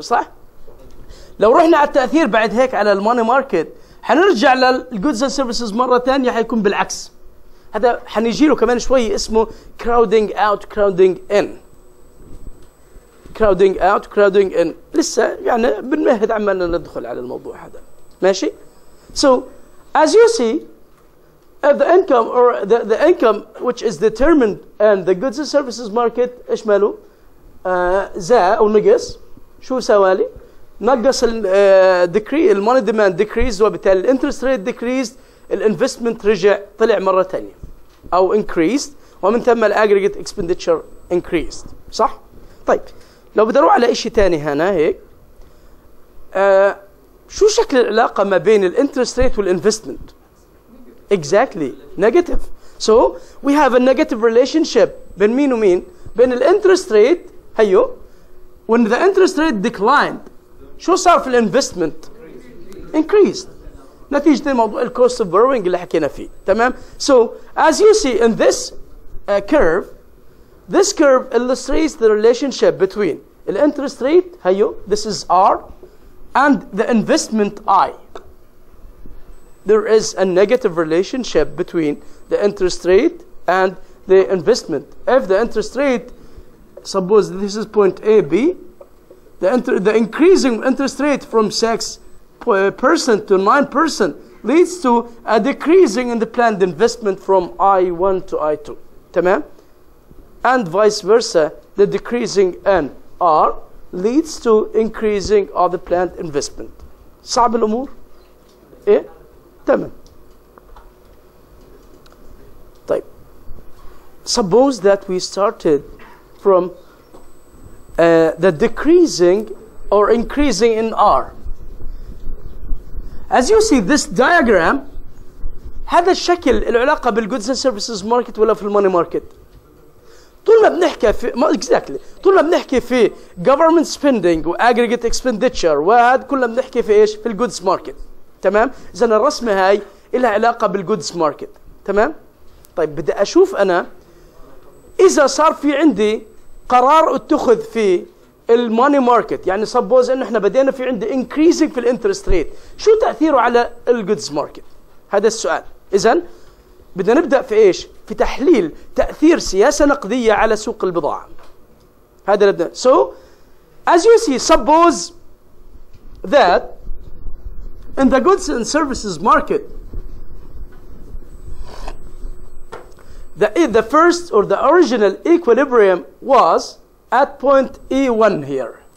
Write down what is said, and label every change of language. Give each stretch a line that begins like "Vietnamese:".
Arabic: صح؟ لو رحنا على التأثير بعد هيك على الماني ماركت حنرجع للجودز اند سيرفيسز مرة ثانية حيكون بالعكس. هذا حنيجي له كمان شوي اسمه crowding out crowding in. crowding out crowding in لسه يعني بنمهد عمالنا ندخل على الموضوع هذا. ماشي؟
English: So as you see the income or the income which is determined in the goods and services market
Arabic: ايش ماله؟ زاد او نقص. شو سوالي؟ نقص الماني ديماند decreased وبالتالي الانترست ريت decreased، الانفستمنت رجع طلع مرة ثانية او increased ومن ثم الاجريجيت اكسبندتشر increased. صح؟ طيب لو بدي اروح على شيء ثاني هنا هيك شو شكل العلاقة ما بين الانترست ريت والانفستمنت؟
English: exactly negative. So we have a negative relationship
Arabic: بين مين ومين؟ بين الانترست ريت هيو
English: when the interest rate declined
Arabic: شو صار في الانفستمنت؟ increased نتيجة موضوع الكوست اوف بوروينج اللي حكينا فيه. تمام؟
English: So as you see in this curve, this curve illustrates the relationship between the interest rate هيو this is R and the investment I. There is a negative relationship between the interest rate and the investment. If the interest rate, suppose this is point A, B, the increasing interest rate from 6% to 9% leads to a decreasing in the planned investment from I1 to I2.
Arabic: تمام?
English: And vice versa, the decreasing in R leads to increasing of the planned investment.
Arabic: صعب الأمور؟ إيه؟ تمام. طيب.
English: Suppose that we started from the decreasing or increasing in R. As you see this diagram
Arabic: هذا الشكل له علاقة بالجودز اند سيرفيسز ماركت ولا في الماني ماركت؟ طول ما بنحكي في طول ما بنحكي في government spending و aggregate expenditure وهذا كلنا بنحكي في ايش؟ في الجودز ماركت. تمام؟ اذا الرسمه هاي لها علاقه بالجودز ماركت. تمام؟ طيب بدي اشوف انا اذا صار في عندي قرار اتخذ في الماني ماركت، يعني سبوز انه احنا بدينا في عندي انكريزنج في الانترست ريت، شو تاثيره على الجودز ماركت؟ هذا السؤال. اذا بدنا نبدا في ايش؟ في تحليل تاثير سياسه نقديه على سوق البضاعه. هذا نبدا.
English: So as you see, suppose that in the goods and services market the first or the original equilibrium was at point E1 here.